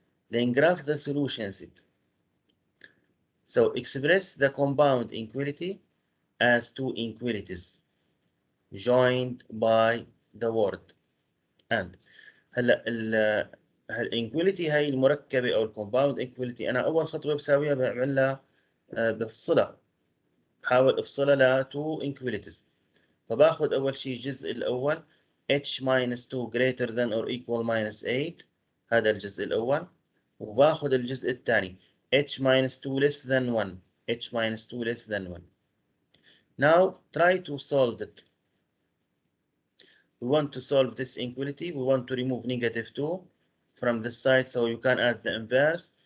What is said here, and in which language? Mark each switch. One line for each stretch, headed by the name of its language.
English: Then graph the solution set. So express the compound inequality as two inequalities joined by the word and
Arabic: هلا هالانكواليتي هاي المركبه او الكومباوند انكواليتي، انا اول خطوه بساويها بعملها بفصلها، بحاول افصلها ل
English: two inequalities.
Arabic: فباخذ اول شيء الجزء الاول
English: h minus 2 greater than or equal minus 8،
Arabic: هذا الجزء الاول. وباخذ الجزء الثاني
English: h minus 2 less than 1، h minus 2 less than 1. Now try to solve it. We want to solve this inequality. We want to remove negative 2 from this side, so you can add the inverse.